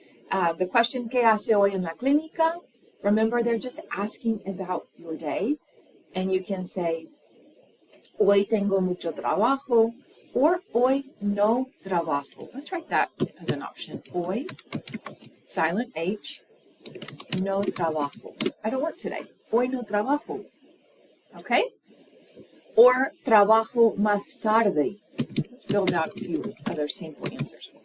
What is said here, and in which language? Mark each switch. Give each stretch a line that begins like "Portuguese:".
English: The question,
Spanish: ¿qué hace hoy en la clínica?
English: Remember, they're just asking about your day. And you can say,
Spanish: hoy tengo mucho trabajo,
English: or
Spanish: hoy no trabajo.
English: Let's write that as an option.
Spanish: Hoy,
English: silent H,
Spanish: no trabajo.
English: I don't work today.
Spanish: Hoy no trabajo.
English: Okay? Or
Spanish: trabajo más tarde.
English: Let's build out a few other sample answers.